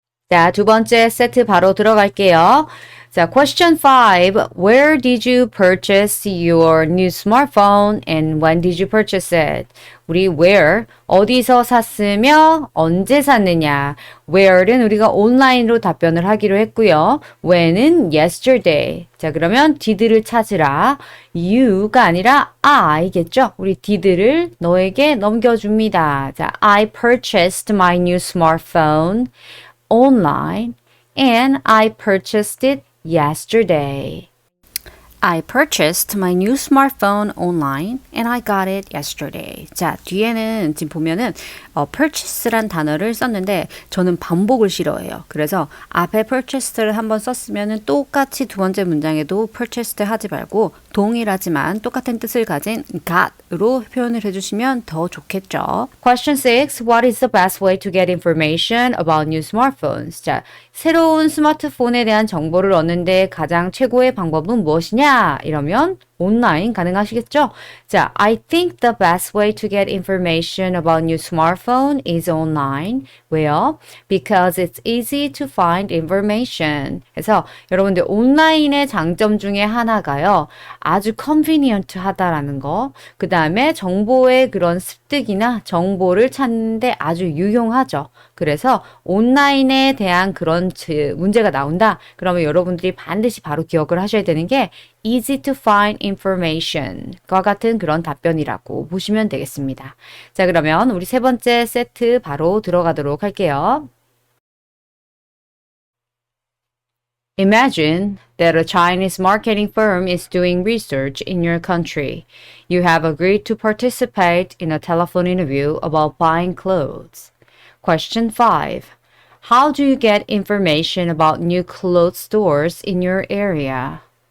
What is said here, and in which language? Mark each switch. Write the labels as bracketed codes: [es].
[ko] 자, 두 번째 세트 바로 들어갈게요. [en] 자, question 5. Where did you purchase your new smartphone and when did you purchase it? [ko] 우리 where, 어디서 샀으며 언제 샀느냐. where는 우리가 온라인으로 답변을 하기로 했고요. when은 yesterday. 자, 그러면 did를 찾으라. you가 아니라 I겠죠? 우리 did를 너에게 넘겨줍니다. [en] 자, I purchased my new smartphone online and I purchased it yesterday. I purchased my new smartphone online and I got it yesterday. [ko] 자, 뒤에는 지금 보면은 purchase란 단어를 썼는데 저는 반복을 싫어해요. 그래서 앞에 purchased를 한번 썼으면은 똑같이 두 번째 문장에도 purchased 하지 말고 동일하지만 똑같은 뜻을 가진 got으로 표현을 해주시면 더 좋겠죠. [en] Question 6. What is the best way to get information about new smartphones? [ko] 자, 새로운 스마트폰에 대한 정보를 얻는데 가장 최고의 방법은 무엇이냐? 이러면 온라인 가능하시겠죠? [en] 자, I think the best way to get information about new smartphone is online. [ko] 왜요? [en] Because it's easy to find information. [ko] 그래서 여러분들 온라인의 장점 중에 하나가요. 아주 convenient 하다라는 거. 그 다음에 정보의 그런 습득이나 정보를 찾는데 아주 유용하죠. 그래서 온라인에 대한 그런 문제가 나온다. 그러면 여러분들이 반드시 바로 기억을 하셔야 되는 게 [en] easy to find information [ko] 과 같은 그런 답변이라고 보시면 되겠습니다. 자, 그러면 우리 세 번째 세트 바로 들어가도록 할게요. [en] Imagine that a Chinese marketing firm is doing research in your country. You have agreed to participate in a telephone interview about buying clothes. Question 5. How do you get information about new clothes stores in your area?